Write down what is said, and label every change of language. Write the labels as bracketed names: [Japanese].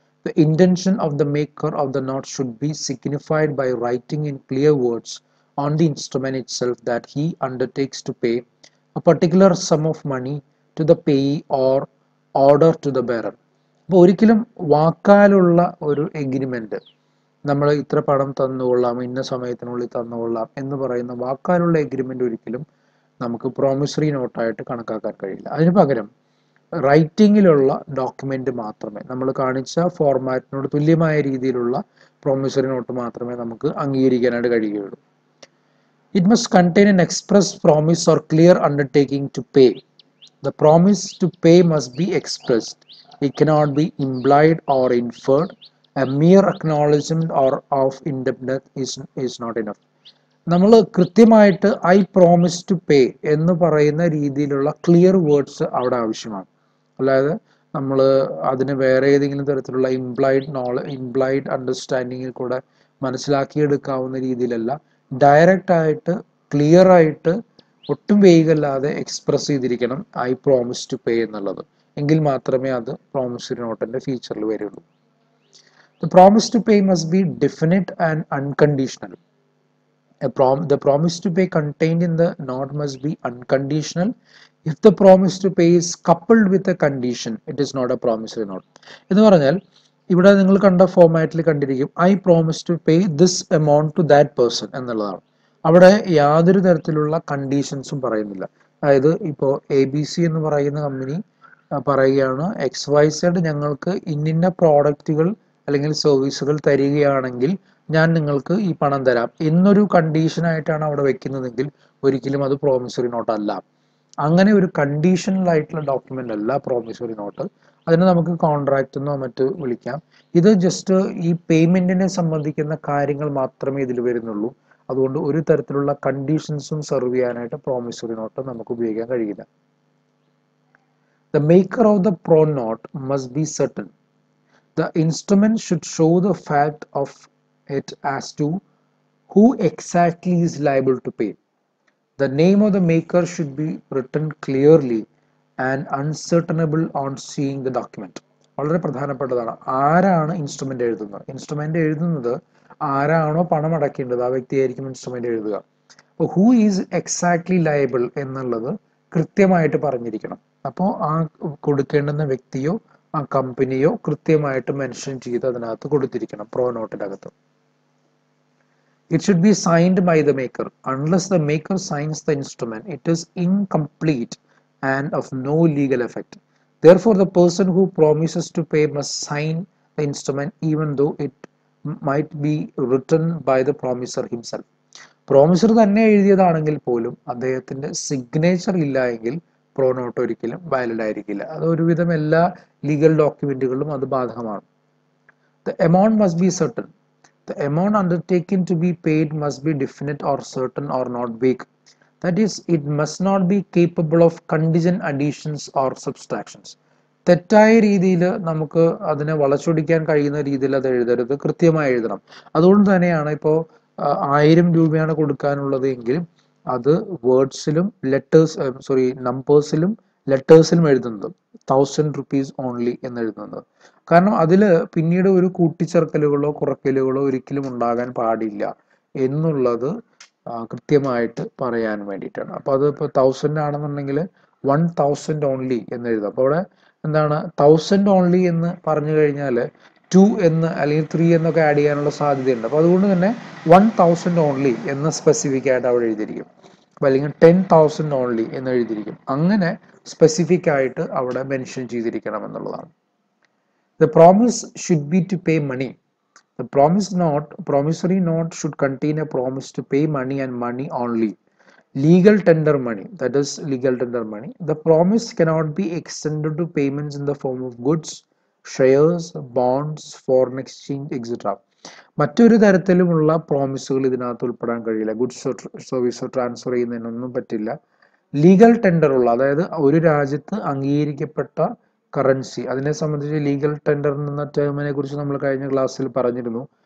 [English] The intention of the maker of the note should be signified by writing in clear words on the instrument itself that he undertakes to pay a particular sum of money to the payee or order to the bearer. [Malayalam] അപ്പോൾ ഒരിക്കലും വാക്കാലുള്ള ഒരു agreement, നമ്മൾ ഇത്ര പണം തന്നുകൊള്ളാം, ഇന്ന സമയത്തിനുള്ളിൽ തന്നുകൊള്ളാം എന്ന് പറയുന്ന വാക്കാലുള്ള എഗ്രിമെന്റ് ഒരിക്കലും നമുക്ക് പ്രോമിസറി നോട്ടായിട്ട് കണക്കാക്കാൻ കഴിയില്ല. അതിന് പകരം റൈറ്റിങ്ങിലുള്ള ഡോക്യുമെന്റ് മാത്രമേ, നമ്മൾ കാണിച്ച ഫോർമാറ്റിനോട് തുല്യമായ രീതിയിലുള്ള പ്രോമിസറി നോട്ട് മാത്രമേ നമുക്ക് അംഗീകരിക്കാനായിട്ട് കഴിയുകയുള്ളൂ. [English] It must contain an express promise or clear undertaking to pay. The promise to pay must be expressed. It cannot be implied or inferred. A mere acknowledgement or of indebtedness is not enough. [Malayalam] നമ്മൾ കൃത്യമായിട്ട് [English] I promise to pay [Malayalam] എന്ന് പറയുന്ന രീതിയിലുള്ള clear words അവിടെ ആവശ്യമാണ്. അല്ലാതെ നമ്മൾ അതിന് വേറെ ഏതെങ്കിലും തരത്തിലുള്ള ഇംപ്ലൈഡ് അണ്ടർസ്റ്റാൻഡിങ്ങിൽ കൂടെ മനസ്സിലാക്കിയെടുക്കാവുന്ന രീതിയിലല്ല, ഡയറക്റ്റ് ആയിട്ട് ക്ലിയർ ആയിട്ട് ഒട്ടും വേഗമില്ലാതെ എക്സ്പ്രസ് ചെയ്തിരിക്കണം [English] I promise to pay [Malayalam] എന്നുള്ളത്. എങ്കിൽ മാത്രമേ അത് പ്രോമിസറി നോട്ടിന്റെ ഫീച്ചറിൽ വരുള്ളൂ. [English] The promise to pay must be definite and unconditional. The promise to pay contained in the note must be unconditional. If the promise to pay is coupled with a condition, it is not a promissory note. [Malayalam] എന്ന് പറഞ്ഞാൽ ഇവിടെ നിങ്ങൾ കണ്ട ഫോമാറ്റിൽ കണ്ടിരിക്കും [English] I promise to pay this amount to that person [Malayalam] എന്നുള്ളതാണ്. അവിടെ യാതൊരു തരത്തിലുള്ള കണ്ടീഷൻസും പറയുന്നില്ല. അതായത് ഇപ്പോൾ ABC എന്ന് പറയുന്ന കമ്പനി പറയുകയാണ് XYZ ഞങ്ങൾക്ക് ഇന്നിന്ന പ്രോഡക്റ്റുകൾ അല്ലെങ്കിൽ സർവീസുകൾ തരികയാണെങ്കിൽ ഞാൻ നിങ്ങൾക്ക് ഈ പണം തരാം എന്നൊരു കണ്ടീഷനായിട്ടാണ് അവിടെ വെക്കുന്നതെങ്കിൽ ഒരിക്കലും അത് പ്രോമിസറി നോട്ട് അല്ല. അങ്ങനെ ഒരു കണ്ടീഷണലായിട്ടുള്ള ഡോക്യുമെന്റ് അല്ല പ്രോമിസറി നോട്ട്. അതിന് നമുക്ക് കോൺട്രാക്റ്റ് എന്നോ മറ്റോ വിളിക്കാം. ഇത് ജസ്റ്റ് ഈ പേയ്മെന്റിനെ സംബന്ധിക്കുന്ന കാര്യങ്ങൾ മാത്രമേ ഇതിൽ വരുന്നുള്ളൂ. അതുകൊണ്ട് ഒരു തരത്തിലുള്ള കണ്ടീഷൻസും സെർവ് ചെയ്യാനായിട്ട് പ്രോമിസറി നോട്ട് നമുക്ക് ഉപയോഗിക്കാൻ കഴിയില്ല. [English] The maker of the pro note must be certain. The instrument should show the fact of it as to who exactly is liable to pay. The name of the maker should be written clearly and uncertainable on seeing the document. [Malayalam] വളരെ പ്രധാനപ്പെട്ടതാണ്. ആരാണ് instrument എഴുതുന്നത്? Instrument എഴുതുന്നത് ആരാണോ പണം അടയ്ക്കേണ്ടത് ആ വ്യക്തിയായിരിക്കും instrument എഴുതുക. അപ്പോൾ [English] who is exactly liable [Malayalam] എന്നുള്ളത് കൃത്യമായിട്ട് പറഞ്ഞിരിക്കണം. അപ്പോൾ ആ കൊടുക്കേണ്ടുന്ന വ്യക്തിയോ ആ കമ്പനിയോ കൃത്യമായിട്ട് മെൻഷൻ ചെയ്ത് അതിനകത്ത് കൊടുത്തിരിക്കണം pro നോട്ടിനകത്ത്. [English] It should be signed by the maker. Unless the maker signs the instrument, it is incomplete and of no legal effect. Therefore, the person who promises to pay must sign the instrument even though it might be written by the promiser himself. [Malayalam] Promisor തന്നെ എഴുതിയതാണെങ്കിൽ പോലും അദ്ദേഹത്തിന്റെ signature ഇല്ല എങ്കിൽ pro not ഒരിക്കലും valid ആയിരിക്കില്ല. അത് ഒരുവിധം എല്ലാ ലീഗൽ ഡോക്യുമെന്റുകളിലും അത് ബാധകമാണ്. [English] The amount must be certain. The amount undertaken to be paid must be definite or certain or not vague. That is, it must not be capable of contingent additions or subtractions. [Malayalam] തെറ്റായ രീതിയിൽ നമുക്ക് അതിനെ വളച്ചൊടിക്കാൻ കഴിയുന്ന രീതിയിൽ അത് എഴുതരുത്, കൃത്യമായി എഴുതണം. അതുകൊണ്ട് തന്നെയാണ് ഇപ്പോൾ 1000 രൂപയാണ് കൊടുക്കാനുള്ളത് എങ്കിൽ അത് വേർഡ്സിലും നമ്പേഴ്സിലും ലെറ്റേഴ്സിലും എഴുതുന്നത് 1000 rupees ഓൺലി എന്ന് എഴുതുന്നത്. കാരണം അതിൽ പിന്നീട് ഒരു കൂട്ടിച്ചേർക്കലുകളോ കുറയ്ക്കലുകളോ ഒരിക്കലും ഉണ്ടാകാൻ പാടില്ല എന്നുള്ളത് കൃത്യമായിട്ട് പറയാൻ വേണ്ടിയിട്ടാണ്. അപ്പോൾ അത് ഇപ്പോൾ 1000 ആണെന്നുണ്ടെങ്കിൽ 1000 ഓൺലി എന്ന് എഴുതാം. അപ്പോൾ അവിടെ എന്താണ് 1000 ഓൺലി എന്ന് പറഞ്ഞു കഴിഞ്ഞാൽ 2 എന്ന് അല്ലെങ്കിൽ 3 എന്നൊക്കെ ആഡ് ചെയ്യാനുള്ള സാധ്യതയുണ്ട്. അപ്പോൾ അതുകൊണ്ട് തന്നെ 1000 ഓൺലി എന്ന് സ്പെസിഫിക് ആയിട്ട് അവിടെ എഴുതിയിരിക്കും. അപ്പോൾ അല്ലെങ്കിൽ 10,000 ഓൺലി എന്ന് എഴുതിയിരിക്കും. അങ്ങനെ സ്പെസിഫിക് ആയിട്ട് അവിടെ മെൻഷൻ ചെയ്തിരിക്കണം എന്നുള്ളതാണ്. [English] The promise should be to pay money. The promissory note should contain a promise to pay money and money only. Legal tender money, that is legal tender money. The promise cannot be extended to payments in the form of goods, shares, bonds, foreign exchange, etc. [Malayalam] മറ്റൊരു തരത്തിലുമുള്ള പ്രോമിസുകൾ ഇതിനകത്ത് ഉൾപ്പെടാൻ കഴിയില്ല. ഗുഡ്സോ സർവീസോ transfer ചെയ്യുന്നതിനൊന്നും പറ്റില്ല. Legal tender ഉള്ള, അതായത് ഒരു രാജ്യത്ത് അംഗീകരിക്കപ്പെട്ട കറൻസി, അതിനെ സംബന്ധിച്ച് ലീഗൽ ടെൻഡർ എന്ന ടേമിനെ കുറിച്ച് നമ്മൾ കഴിഞ്ഞ ക്ലാസ്സിൽ പറഞ്ഞിരുന്നു.